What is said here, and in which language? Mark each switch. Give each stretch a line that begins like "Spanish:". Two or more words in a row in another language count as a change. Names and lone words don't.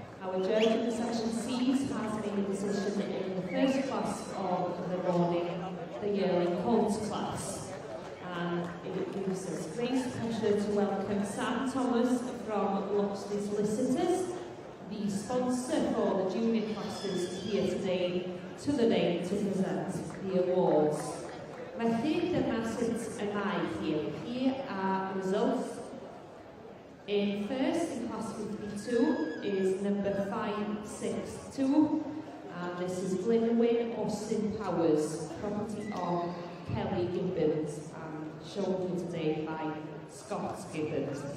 English: Our judge in the section C's has made a decision in the first class of the morning, the yearling Colts class. And it gives us great pleasure to welcome Sam Thomas from Loxley Solicitors, the sponsor for the junior classes here today, to the day to present the awards.
Welsh: Felly, dyma sut y mae hi.
English: Here are results. In first, in class 52, is number 562, and this is Glynwyn Austin Powers, property of Kelly Gibbons, and shown here today by Scott Gibbons.